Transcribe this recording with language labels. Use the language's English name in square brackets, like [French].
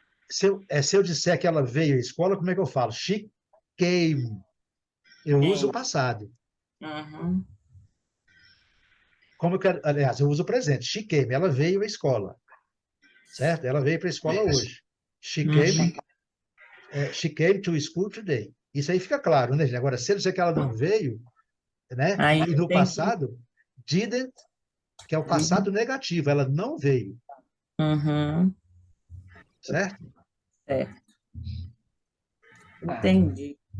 [Portuguese] Se eu disser que ela veio à escola, como é que eu falo? [English] She came. [Portuguese] Eu uso o passado. Como eu quero, aliás, eu uso o presente. [English] She came. [Portuguese] Ela veio à escola. Certo? Ela veio para a escola hoje. [English] She came to school today. [Portuguese] Isso aí fica claro, né, gente? Agora, se eu disser que ela não veio, né? E no passado, didn't, que é o passado negativo, ela não veio. Certo? Entendi.